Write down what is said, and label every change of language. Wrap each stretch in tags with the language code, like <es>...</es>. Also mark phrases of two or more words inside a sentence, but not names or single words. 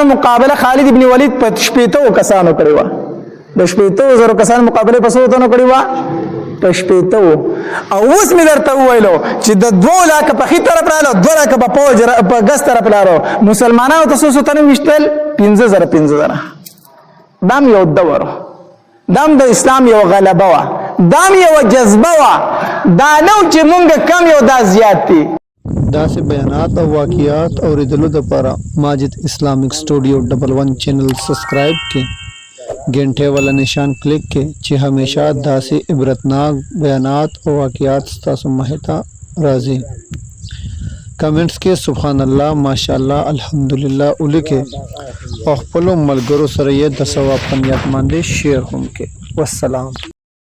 <ps>مقابله خالد ابن ولید په 80,000 کسانو کړې وه د 80,000 کسانو مقابله په څو تنو کړې وه په 80,000 او اوس مې درته وویلو چې د 2 لاکه په ښي طرف راغلو 2 لاکه په پوج په ګس طرف لاړو مسلمانانو ته څو تنه ویشتل 5,000 دا هم یو دور دا هم د اسلام یو غلبه وه دا هم یوه جذبه وه دا نه و چې مونږ کم یو دا زیات دي داسې بیانات او واقعات اوریدلو دپاره ماجد اسلامیک سټوډیو 11 چینل سبسکرایب کړئ</ps> <ur>گھنٹے والا نشان کلک کے</ur> <ps>چې हमेशा داسې عبرتناک بیانات او واقعات ستاسو مخې ته راځي کمنټس کې</ps> <ar>سبحان الله ماشاءالله الحمدلله</ar> <ps>ولیکئ او خپلو ملګرو سره یې د ثواب په نیت باندې شیر هم کړئ والسلام</ps>